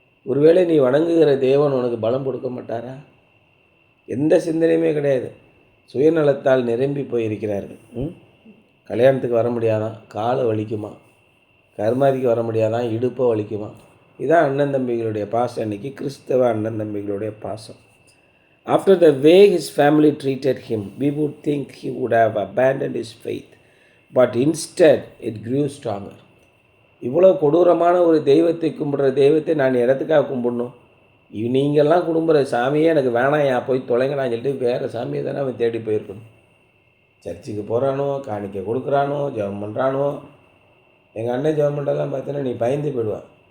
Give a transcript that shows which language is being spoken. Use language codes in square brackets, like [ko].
[ta] ஒருவேளை நீ வணங்குகிற தேவன் உனக்கு பலம் கொடுக்க மாட்டாரா? எந்த சிந்தனையுமே கிடையாது. சுயநலத்தால் நிரம்பி போயிருக்கிறார்கள். கல்யாணத்துக்கு வர முடியாதான், காலை வலிக்குமா. கருமாதிக்கு வர முடியாதான், இடுப்பை வலிக்குமா. இதான் அண்ணன் தம்பிகளுடைய பாசம். இன்றைக்கி கிறிஸ்தவ அண்ணன் தம்பிகளுடைய பாசம். [en] After the way his family treated him, we would think he would have abandoned his faith, but instead it grew stronger. [ta] இவ்வளோ கொடூரமான ஒரு தெய்வத்தை கும்பிட்ற தெய்வத்தை நான் இடத்துக்காக கும்பிடணும்? நீங்கள்லாம் கும்பிட்ற சாமியே எனக்கு வேணாம், போய் தொலைங்கடான்னு சொல்லிட்டு வேறு சாமியை தானே அவன் தேடி போயிருக்கணும். சர்ச்சுக்கு போகிறானோ, காணிக்க கொடுக்குறானோ, ஜெபம் பண்ணுறானோ. எங்கள் அண்ணன் ஜெபம் பண்ணுறதெல்லாம் பார்த்தீங்கன்னா நீ பயந்து போயிடுவான்.